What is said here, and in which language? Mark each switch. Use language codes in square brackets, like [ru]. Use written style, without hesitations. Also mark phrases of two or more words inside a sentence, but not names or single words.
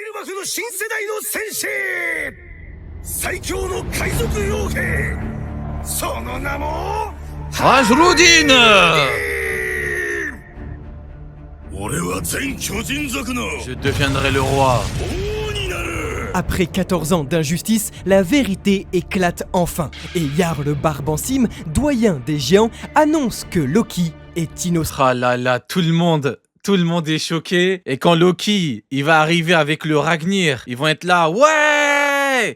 [ja] の新世代の戦士最強の海賊傭兵その名も Ajroudine. 俺は全巨人族の [fr] Je deviendrai le roi. [ja] 王になる [fr] Après 14 ans d'injustice, la vérité éclate enfin. Et Jarl Barbansim, doyen des géants, annonce que Loki est innocent. Ah là là, tout le monde est choqué. Et quand Loki, il va arriver avec le Ragnir, ils vont être là, ouais.